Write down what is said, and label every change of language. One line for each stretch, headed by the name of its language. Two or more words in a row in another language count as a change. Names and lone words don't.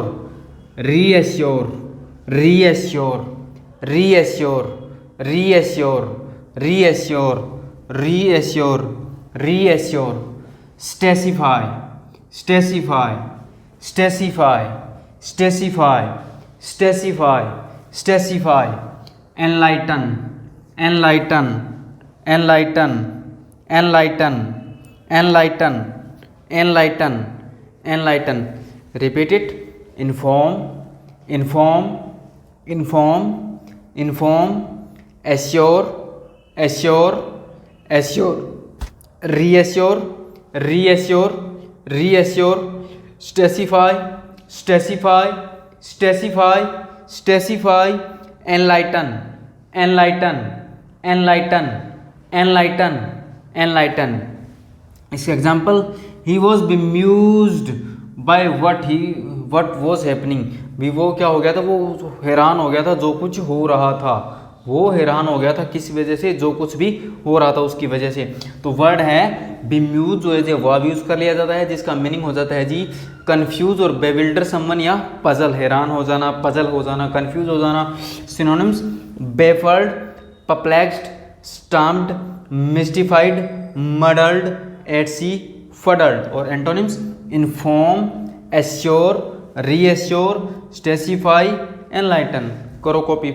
English: reassure, reassure, reassure, reassure, reassure, reassure, reassure. satisfy, satisfy, satisfy, satisfy, satisfy, satisfy. enlighten, enlighten, enlighten, enlighten, enlighten, enlighten, enlighten. repeat it. inform, inform, inform, inform. assure, assure, assure. reassure, reassure, reassure. satisfy, satisfy, satisfy, satisfy. enlighten, enlighten, enlighten, enlighten, enlighten. इसका example, he was bemused by what was happening.
Hindi: भी वो क्या हो गया था, वो हैरान हो गया था जो कुछ हो रहा था. वो हैरान हो गया था किस वजह से, जो कुछ भी हो रहा था उसकी वजह से. तो वर्ड है bemused, जो है
English: verb use
Hindi: कर लिया जाता है जिसका मीनिंग हो जाता है जी कंफ्यूज और
English: bewilder someone
Hindi: या पजल. हैरान हो जाना, पजल हो जाना, कंफ्यूज हो जाना.
English: सिनोनिम्स baffled, perplexed, stumped, mystified, muddled, at sea, fuddled. और antonyms inform, assure, reassure, satisfy, enlighten.
Hindi: करो कॉपी.